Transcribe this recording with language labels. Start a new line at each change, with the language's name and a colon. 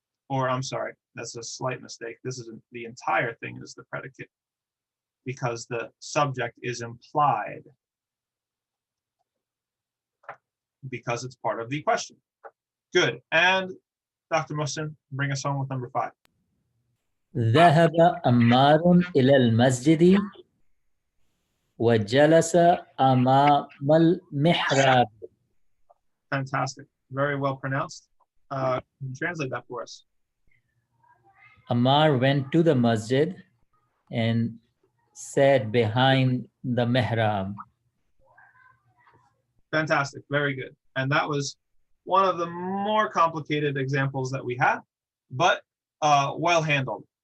English: Or I'm sorry, that's a slight mistake. This is the entire thing is the predicate because the subject is implied because it's part of the question. Good. And Dr. Mohsin, bring us home with number 5.
Arabic: ذهب عمار إلى المسجد وجلس أمام المحراب.
English: Fantastic. Very well pronounced. Can you translate that for us? Ammar went to the masjid and sat behind the mihrab. Fantastic. Very good. And that was one of the more complicated examples that we had, but well handled.